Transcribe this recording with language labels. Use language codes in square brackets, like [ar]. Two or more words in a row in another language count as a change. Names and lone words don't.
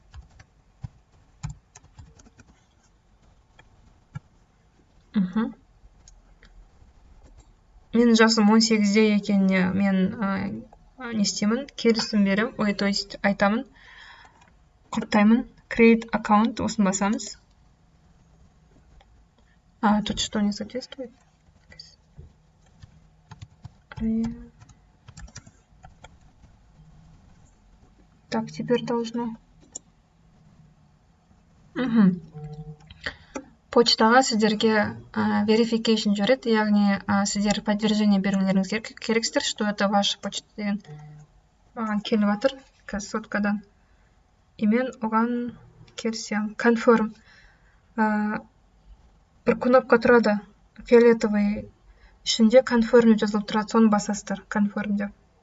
[kk] Менің жасым 18-де екеніне мен не істеймін? Келісім берем, [ru] то есть [kk] айтамын, құртаймын. Create аккаунт, осын басамыз. [ru] Тут что не соответствует? Так, теперь должно. [kk] Почтаға сіздерге verification жүреді, яғни сіздер подтверждение берулеріңіз керексіздер, [ru] что это ваша почта [kk] деген маған келіп жатыр, қазір соткадан. И мен оған келсем. Confirm. Бір кнопка тұрады, фиолетовый ішінде confirm жазылып тұрады, соны басасыздар, confirm деп.